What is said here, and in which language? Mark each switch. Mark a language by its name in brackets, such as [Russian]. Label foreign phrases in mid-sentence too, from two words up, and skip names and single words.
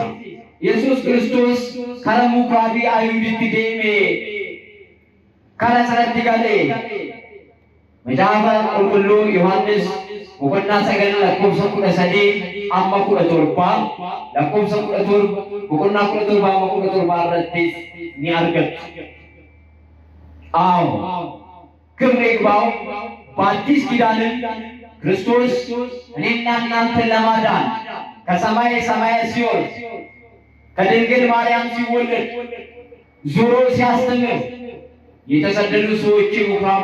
[Oromo] Yesuus Kiristoos kara mukraabii Ayuuditti deeme, kara sanatti galee. Macaafa qulqulluu Yohaannis boqonnaa 9 lakkoofsa 13 amma 17, lakkoofsa 17 boqonnaa 17 amma 17 irrattis ni argattu. [Amharic] አዎ ክብር ይግባው። በአዲስ ኪዳንም ክርስቶስ እኔና እናንተን ለማዳን ከሰማይ ሰማያት ሲወርድ ከድንግል ማርያም ሲወለድ ዞሮ ሲያስተምር የተሰደዱ ሰዎች ምኩራብ